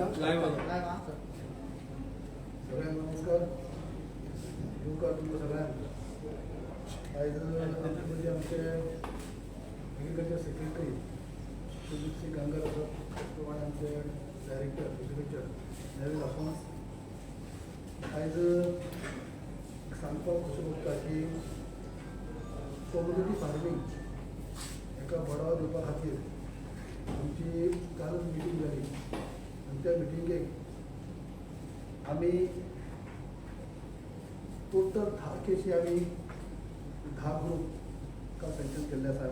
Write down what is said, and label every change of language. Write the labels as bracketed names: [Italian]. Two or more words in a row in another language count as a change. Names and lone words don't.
[Marathi] सगळ्यांना नमस्कार. नमस्कार तुमचं सगळ्यांना. आज म्हणजे आमचे [English] agriculture secretary [Marathi] सुजित सिंग गांगर असतात, त्याचप्रमाणे आमचे [English] director agriculture [Marathi] नवीन अफोन्स. [Konkani] आज सांगपाक कशें पडटा की [English] community farming [Konkani] एका बढावो दिवपा खातीर आमची कालच मिटींग जाली आनी त्या मिटिंगेक आमी टोटल 10 केसी आमी 10 ग्रुप का सँक्शन केल्ले आसा.